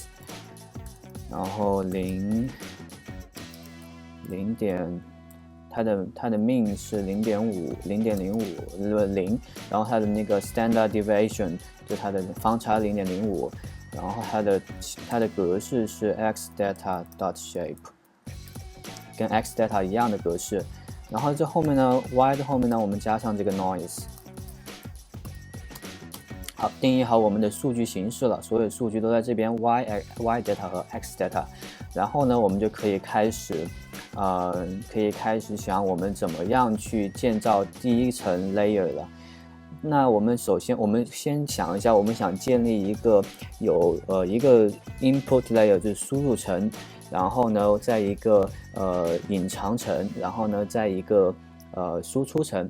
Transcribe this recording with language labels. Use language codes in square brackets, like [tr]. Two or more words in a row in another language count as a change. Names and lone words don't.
[zh] 然后0点，它的 mean 是 0.05， 0.05，然后它的那个 [en] standard deviation [zh] 就它的方差 0.05， 然后它的格式是 [en] x data dot shape， [zh] 跟 [en] x data [zh] 一样的格式。然后这后面呢 y 的后面呢，我们加上这个 noise。好，定义好我们的数据形式了，所有数据都在这边 [en] y data [zh] 和 [en] x data。 [zh] 然后呢，我们就可以开始想我们怎么样去建造第一层 layer 了。那我们先想一下，我们想建立一个一个 [en] input layer， [zh] 就是输入层，然后呢，在一个隐藏层，然后呢，在一个输出层。